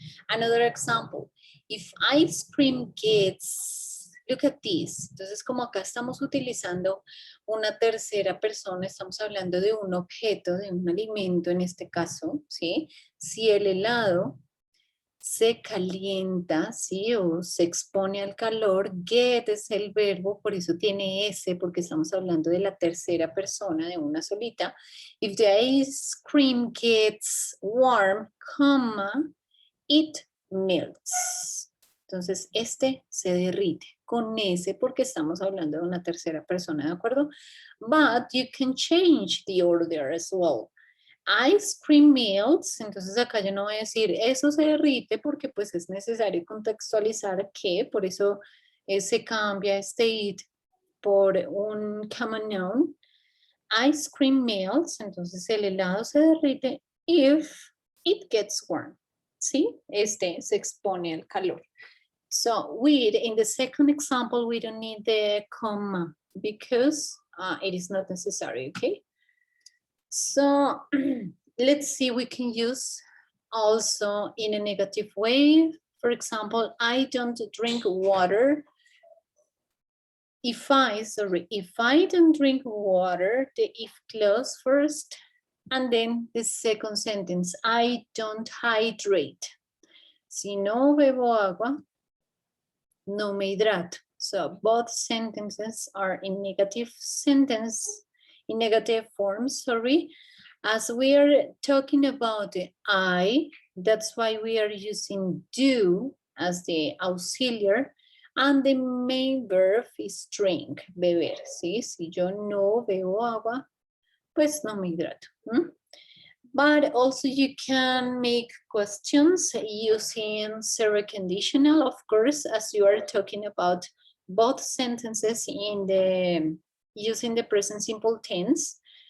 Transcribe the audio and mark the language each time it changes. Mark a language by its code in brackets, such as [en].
[en] Another example, if ice cream gets, look at this. [es] Entonces, como acá estamos utilizando una tercera persona, estamos hablando de un objeto, de un alimento en este caso, ¿sí? Si el helado se calienta, ¿sí? O se expone al calor, get es el verbo, por eso tiene S, porque estamos hablando de la tercera persona, de una solita. [en] If the ice cream gets warm, comma, it melts. [es] Entonces, este se derrite con S porque estamos hablando de una tercera persona, ¿de acuerdo? [en] But you can change the order as well. Ice cream melts, [es] entonces acá yo no voy a decir eso se derrite porque pues es necesario contextualizar que, por eso se cambia este it por un common noun. [en] Ice cream melts, [es] entonces el helado se derrite [en] if it gets warm, ¿sí? [es] Este se expone al calor. [en] So with, in the second example, we don't need the comma because it is not necessary, okay? So let's see, we can use also in a negative way. For example, I don't drink water. If I don't drink water, the if clause first, and then the second sentence, I don't hydrate. [es] Si no bebo agua, no me hidrato. [en] So both sentences are in negative forms, sorry. As we are talking about the I, that's why we are using do as the auxiliary, and the main verb is drink, beber, ¿sí? [es] Si yo no bebo agua, pues no me hidrato. [en] But also you can make questions using zero conditional, of course, as you are talking about both sentences in the using the present simple tense.